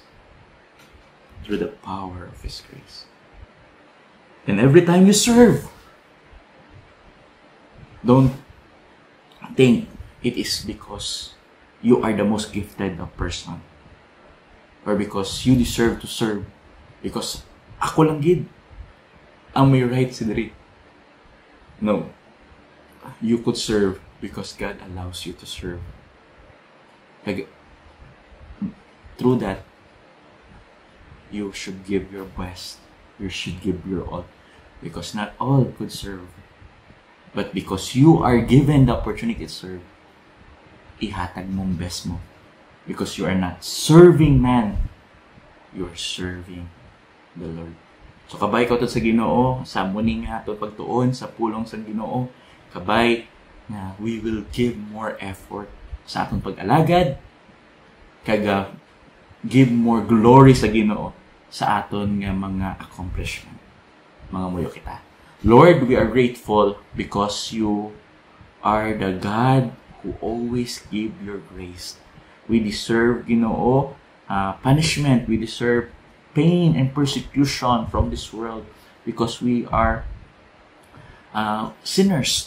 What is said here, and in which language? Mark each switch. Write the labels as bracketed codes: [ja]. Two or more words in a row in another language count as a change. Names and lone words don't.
[en] Through the power of His grace. And every time you serve, don't think it is because you are the most gifted of person. Or because you deserve to serve. [hil] Because ako lang gid ang may right si diri. [en] No. You could serve because God allows you to serve. Like, through that, you should give your best. You should give your all. Because not all could serve. But because you are given the opportunity to serve, [hil] ihatag mong best mo. [en] Because you are not serving man, you are serving the Lord. [hil] So kabay ko to sa Ginoo, sa muning nga to pagtuon sa pulong sa Ginoo, kabay na [en] we will give more effort [hil] sa atong pag-alagad, kaga [en] give more glory [hil] sa Ginoo sa aton nga mga accomplishment. Mga muyo kita. [en] Lord, we are grateful because you are the God who always give your grace. We deserve, Ginoo, punishment. We deserve pain and persecution from this world because we are sinners.